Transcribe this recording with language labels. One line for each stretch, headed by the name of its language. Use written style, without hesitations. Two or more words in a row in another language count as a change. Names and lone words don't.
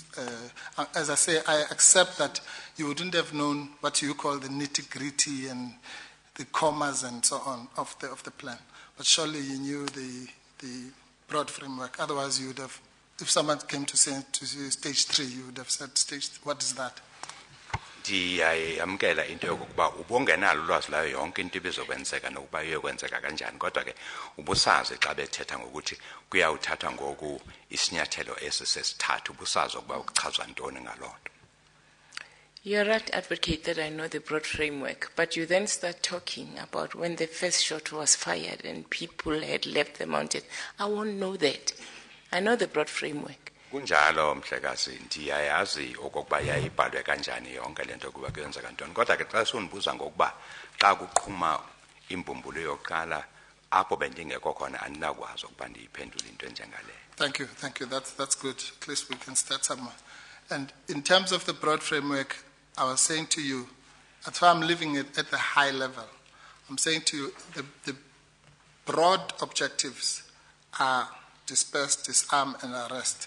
English: As I say, I accept that you wouldn't have known what you call the nitty-gritty and the commas and so on of the plan. But surely you knew the broad framework. Otherwise, you would have, if someone came to say stage 3, you would have said what is that?
Xhosa: Ndiyayamkela into yokuba ubongenalo ulwazi layo yonke into ibizokwenzeka nokuba iyokwenzeka kanjani, kodwa ke ubusazi xa bethetha ngokuthi kuyawuthatha ngoku isinyathelo esisesithathu, ubusazi ukuba ukuchazwa ntoni ngaloo nto.
English: You're right, advocate, that I know the broad framework, but you then start talking about when the first shot was fired and people had left the mountain. I won't know that. I know the broad framework.
Xhosa: Kunjalo mhlekazi, ndiyayazi okokuba yayibhalwe kanjani yonke lento kuba kuyenzeka ntoni, kodwa ke xa sundibuza ngokuba xa kuqhuma imbumbulo yokuqala apho bendingekho khona andinakwazi ukuba ndiyiphendule into enjengaleyo.
English: Thank you. That's good. At least we can start somewhere. And in terms of the broad framework, I was saying to you, that's why I'm leaving it at the high level. I'm saying to you, the broad objectives are disperse, disarm, and arrest.